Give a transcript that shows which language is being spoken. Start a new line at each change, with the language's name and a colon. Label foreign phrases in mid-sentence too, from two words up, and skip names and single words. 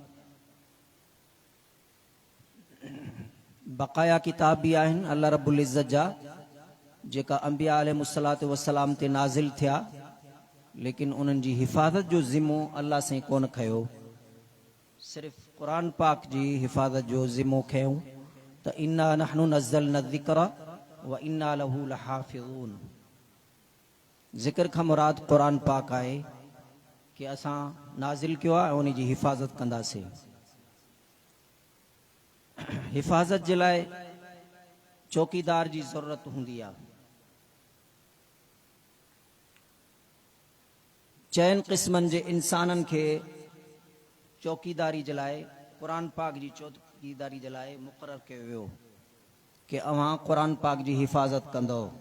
Sindhi: बक़ाया किताब भी आहिनि
Arabic: الله رب العزة
Sindhi: जा जेका अंबिया
Arabic: عليه الصلاة والسلام
Sindhi: ते नाज़िल थिया, लेकिन उन्हनि जी हिफ़ाज़त जो ज़िम्मो अल्लाह साईं कोन खयो, सिर्फ़ क़ुरान पाक जी हिफ़ाज़त जो ज़िम्मो खयूं त
Arabic: إنا نحن نزلنا الذكر وإنا له لحافظون.
Sindhi: ज़िक्र खां मुराद क़ुरान पाक आहे कि असां नाज़िल कयो आहे ऐं उन जी हिफ़ाज़त कंदासीं। हिफ़ाज़त जे लाइ चौकीदार जी ज़रूरत हूंदी आहे। चइनि क़िस्मनि जे इंसाननि खे चौकीदारी जे लाइ क़ुरान पाक जी चौकीदारी जे लाइ मुक़ररु कयो वियो कि अव्हां क़ुरान पाक जी हिफ़ाज़त कंदो।